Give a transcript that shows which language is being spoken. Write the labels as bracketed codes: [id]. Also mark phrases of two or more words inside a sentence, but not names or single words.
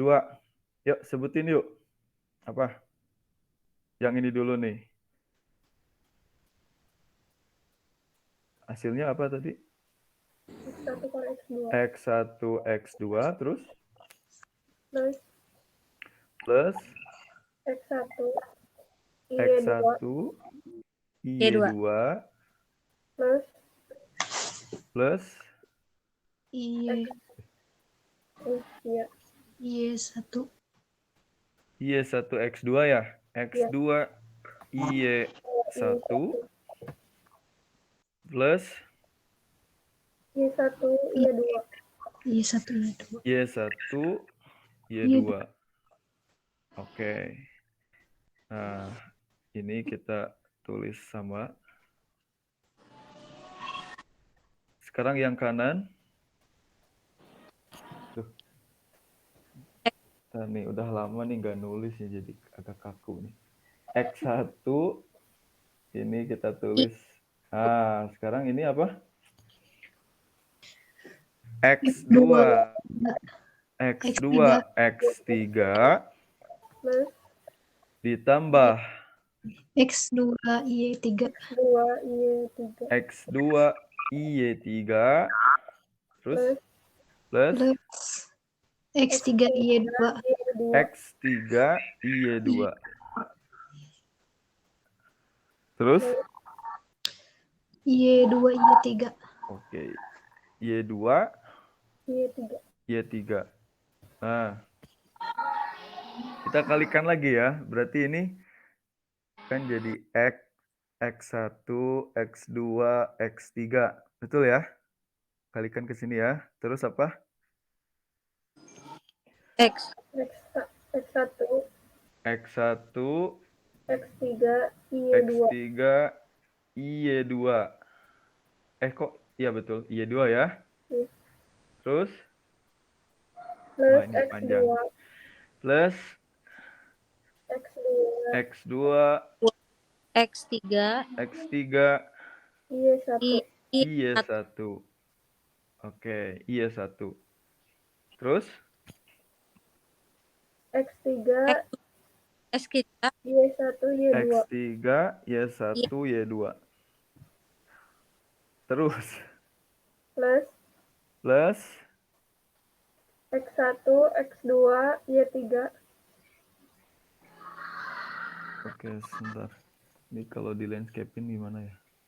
[id] Yuk, sebutin yuk. Apa? Yang ini dulu nih. Hasilnya apa tadi? X1 kali X2. X1, X2, terus? Plus Plus X1, X1, Y2, plus Y1. Y1, X2 ya? X2, Y1, plus Y1, Y2. Y1, Y2. Y1, Y2. Oke. Nah, ini kita tulis sama. Sekarang yang kanan. Tuh. Nih, udah lama nih nggak nulis ya, jadi agak kaku nih. X1, ini kita tulis. Sekarang ini apa? X2, X2, X3, ditambah X2, Y3. X2, Y3, terus plus X3, Y2. X3, Y2. Terus? Y2, Y3. Oke. Y2, Y3. Nah, kita kalikan lagi ya. Berarti ini kan jadi X1, X2, X3. Betul ya? Kalikan ke sini ya. Terus apa? X1. X1 X3 Y2. X3 Y2. Kok iya betul, Y2 ya. Iya. Terus Plus wah, ini X2 panjang. Plus X2 X2 X3 X3 Y1. Y1. Oke, Y1. Terus X3 X3 Y1 Y2. X3 Y1 Y2. Terus Plus X1 X2 Y3. Oke, sebentar. Ini kalau di landscaping gimana ya?